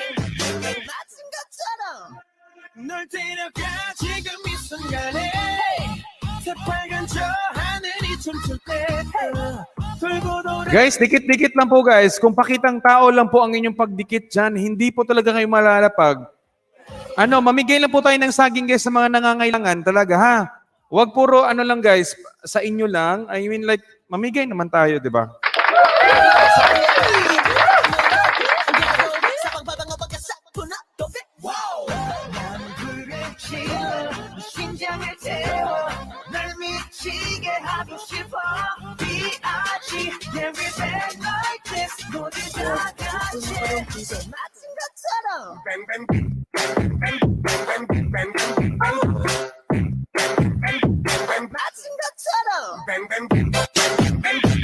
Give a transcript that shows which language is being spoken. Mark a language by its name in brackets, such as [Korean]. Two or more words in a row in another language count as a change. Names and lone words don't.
[Korean] 널 데려가 지금 이 순간에 새빨간 저 하늘이 춤출 때 돌고 돌아 [Filipino] Guys, dikit-dikit lang po guys. Kung pakitang tao lang po ang inyong pagdikit dyan, hindi po talaga kayo malalapag. Mamigay lang po tayo ng saging guys sa mga nangangailangan talaga ha. Huwag puro lang guys, sa inyo lang. [English] I mean like, [Filipino] mamigay naman tayo, di ba? [Korean] 심장을 태워 널 미치게 하고 싶어 B.I.G. [English] Yeah we bang like this [Korean] 모두 다 같이 맞은 것처럼 [English] Bang bang bang bang bang bang [Korean] 맞은 것처럼 [English] Bang bang bang bang